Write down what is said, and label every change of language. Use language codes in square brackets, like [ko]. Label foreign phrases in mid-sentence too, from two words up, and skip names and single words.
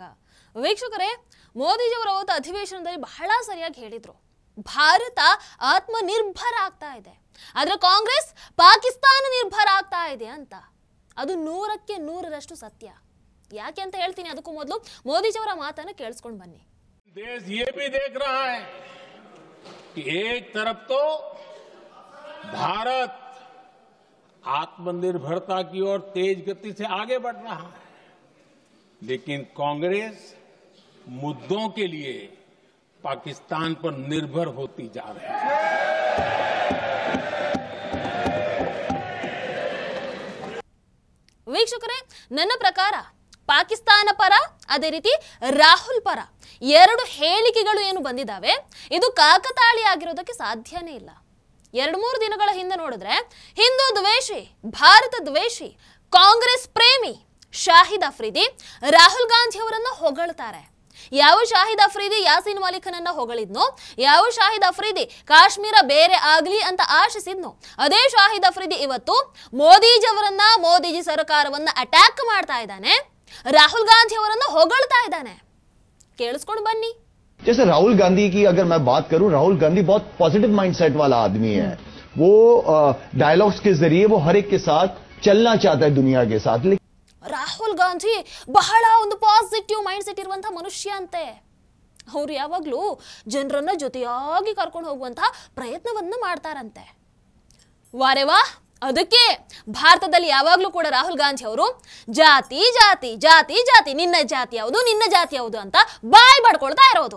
[kn] ವೀಕ್ಷಕರೇ, ಮೋದಿಜಿಯವರ ಅವತ್ತು ಅಧಿವೇಶನದಲ್ಲಿ ಬಹಳ ಸರಿಯಾಗಿ ಹೇಳಿದ್ರು, ಭಾರತ ಆತ್ಮನಿರ್ಭರ ಆಗ್ತಾ ಇದೆ, ಆದ್ರೆ ಕಾಂಗ್ರೆಸ್ ಪಾಕಿಸ್ತಾನ ನಿರ್ಭರ ಆಗ್ತಾ ಇದೆ ಅಂತ. ಅದು 100ಕ್ಕೆ 100ರಷ್ಟು ಸತ್ಯ. ಯಾಕೆ ಅಂತ ಹೇಳ್ತೀನಿ. ಅದಕ್ಕೂ ಮೊದಲು ಮೋದಿಜಿಯವರ ಮಾತನ್ನ ಕೇಳಿಸ್ಕೊಂಡು ಬನ್ನಿ. [hi] देश ये भी देख रहा है कि एक तरफ तो भारत आत्मनिर्भरता की ओर तेज गति से आगे बढ़ रहा है, लेकिन कांग्रेस मुद्दों के लिए पाकिस्तान पर निर्भर होती जा रही है। [kn] ವೀಕ್ಷಕರೇ, ನನ್ನ ಪ್ರಕಾರ ಪಾಕಿಸ್ತಾನ ಪರ, ಅದೇ ರೀತಿ ರಾಹುಲ್ ಪರ ಎರಡು ಹೇಳಿಕೆಗಳು ಏನು ಬಂದಿದ್ದಾವೆ, ಇದು ಕಾಕತಾಳಿ ಆಗಿರೋದಕ್ಕೆ ಸಾಧ್ಯನೇ ಇಲ್ಲ. 2-3 ದಿನಗಳ ಹಿಂದೆ ನೋಡಿದ್ರೆ ಹಿಂದೂ ದ್ವೇಷಿ, ಭಾರತ ದ್ವೇಷಿ, ಕಾಂಗ್ರೆಸ್ ಪ್ರೇಮಿ ಶಾಹಿದ್ ಅಫ್ರಿದಿ ರಾಹುಲ್ ಗಾಂಧಿ ಅವರನ್ನ ಹೊಗಳ್ತಾರೆ. ಯಾವ ಶಾಹಿದ್ ಅಫ್ರಿದಿ ಯಾಸೀನ್ ಮಲಿಕ್ನನ್ನ ಹೊಗಳಿದ್ನೋ, ಯಾವ ಶಾಹಿದ್ ಅಫ್ರಿದಿ ಕಾಶ್ಮೀರ ಬೇರೆ ಆಗ್ಲಿ ಅಂತ ಆಶಿಸಿದ್ನೋ, ಅದೇ ಶಾಹಿದ್ ಅಫ್ರಿದಿ ಇವತ್ತು ಮೋದಿಜಿ ಅವರನ್ನ, ಮೋದಿಜಿ ಸರ್ಕಾರವನ್ನ ಅಟ್ಯಾಕ್ ಮಾಡ್ತಾ ಇದ್ದಾನೆ, राहुल गांधी ಅವರನ್ನು ಹೊಗಳ್ತಾ ಇದ್ದಾನೆ. ಕೇಳಿಸ್ಕೊಂಡು ಬನ್ನಿ. [hi] जैसे राहुल गांधी की अगर मैं बात करूं, राहुल गांधी बहुत [en] positive mindset [hi] वाला आदमी है. वो डायलॉग्स के जरिए वो हर एक के साथ चलना चाहता है, दुनिया के साथ. [kn] ರಾಹುಲ್ ಗಾಂಧಿ ಬಹಳ ಒಂದು [en] positive mindset [kn] ಇರುವಂತ ಮನುಷ್ಯ ಅಂತೆ. ಅವರು ಯಾವಾಗ್ಲೂ ಜನರನ್ನ ಜೊತೆಯಾಗಿ ಕರ್ಕೊಂಡು ಹೋಗುವಂತ ಪ್ರಯತ್ನವನ್ನ ಮಾಡ್ತಾರಂತೆ. ವಾರೆವಾ, ಅದಕ್ಕೆ ಭಾರತದಲ್ಲಿ ಯಾವಾಗ್ಲೂ ಕೂಡ ರಾಹುಲ್ ಗಾಂಧಿ ಅವರು ಜಾತಿ ಜಾತಿ ಜಾತಿ ಜಾತಿ, ನಿನ್ನ ಜಾತಿ ಯಾವುದು, ನಿನ್ನ ಜಾತಿ ಯಾವುದು ಅಂತ ಬಾಯ್ ಬಡ್ಕೊಳ್ತಾ ಇರೋದು.